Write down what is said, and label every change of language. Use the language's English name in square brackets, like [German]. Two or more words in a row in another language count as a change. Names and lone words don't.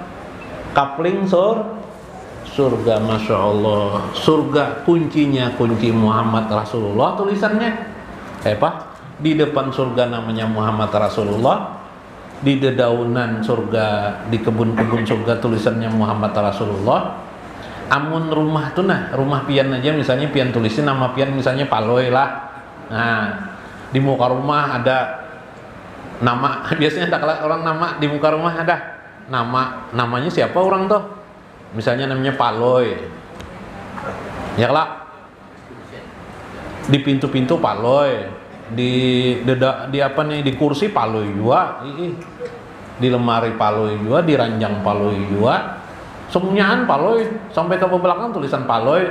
[Indonesian] Kapling surga, [Arabic] ما شاء الله. [Indonesian] Surga kuncinya, kunci [Arabic] محمد رسول الله [Indonesian] tulisannya. Apa? Di depan surga namanya [Arabic] محمد رسول الله. [Indonesian] Di dedaunan surga, di kebun-kebun surga tulisannya [Arabic] محمد رسول الله. [Banjar] Amun rumah tuh, nah rumah pian aja misalnya pian tulisin nama pian misalnya Paloi lah. Nah, di muka rumah ada nama, biasanya ada orang nama di muka rumah ada namanya siapa orang tuh, misalnya namanya Paloy, ya lah, di pintu-pintu Paloy, di apa nih, di kursi Paloy juga, di lemari Paloy juga, di ranjang Paloy juga, semuanya Paloy, sampai ke belakang tulisan Paloy.